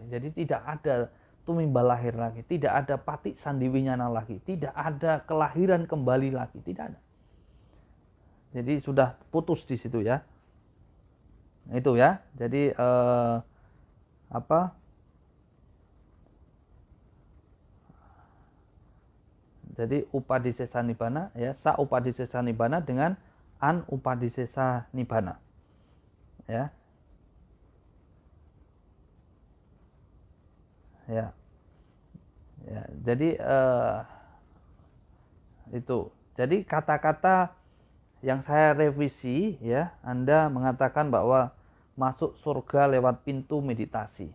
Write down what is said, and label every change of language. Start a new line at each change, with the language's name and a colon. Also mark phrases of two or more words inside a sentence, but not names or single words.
Indonesian: Jadi tidak ada tumimbal lahir lagi, tidak ada
Pali: pati sandiwinyana
Indonesian: lagi, tidak ada kelahiran kembali lagi, tidak ada. Jadi sudah putus di situ ya. Itu ya. Jadi Jadi
Pali: upadisesa nibbana
Indonesian: ya,
Pali: sa upadisesa nibbana
Indonesian: dengan
Pali: anupadisesa nibbana.
Indonesian: Ya. Ya. Ya, jadi itu. Jadi kata-kata yang saya revisi ya, Anda mengatakan bahwa masuk surga lewat pintu meditasi.